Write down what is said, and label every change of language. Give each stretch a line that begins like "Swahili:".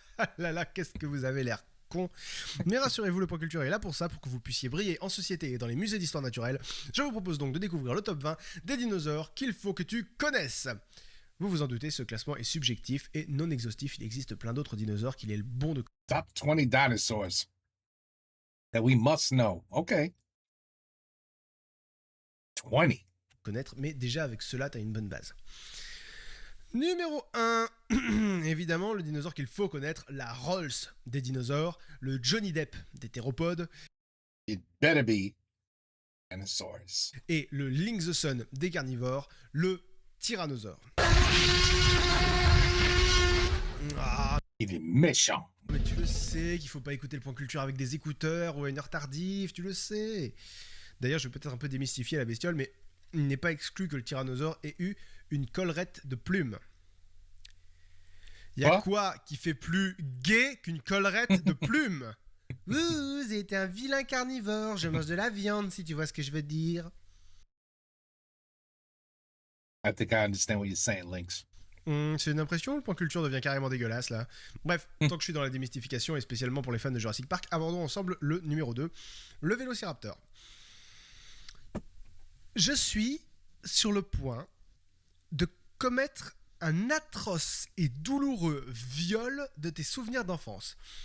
French: Ah là là, qu'est-ce que vous avez l'air con. Mais rassurez-vous, le point culture est là pour ça, pour que vous puissiez briller en société et dans les musées d'histoire naturelle. Je vous propose donc de découvrir le top 20 des dinosaures qu'il faut que tu connaisses. Vous vous en doutez, ce classement est subjectif et non exhaustif, il existe plein d'autres dinosaures qu'il est bon de
English: Top 20 dinosaurs that we must know. Okay. 20.
French: connaître, mais déjà avec cela, t'as une bonne base. Numéro 1, évidemment, le dinosaure qu'il faut connaître, la Rolls des dinosaures, le Johnny Depp des théropodes,
English: It better be dinosaurs.
French: et le Link the Sun des carnivores, le tyrannosaure. Ah, Il est méchant. mais tu le sais qu'il faut pas écouter le point culture avec des écouteurs ou à une heure tardive, tu le sais. D'ailleurs, je vais peut-être un peu démystifier la bestiole, mais il n'est pas exclu que le tyrannosaure ait eu une collerette de plumes. Y a Quoi? quoi qui fait plus gay qu'une collerette de plumes? Vous êtes un vilain carnivore, je mange de la viande si tu vois ce que je veux dire.
English: I think I understand what you're saying, Lynx.
French: C'est une impression, le point culture devient carrément dégueulasse là. Bref, tant que je suis dans la démystification et spécialement pour les fans de Jurassic Park, abordons ensemble le numéro 2, le Vélociraptor. Je suis sur le point de commettre un atroce et douloureux viol de tes souvenirs d'enfance.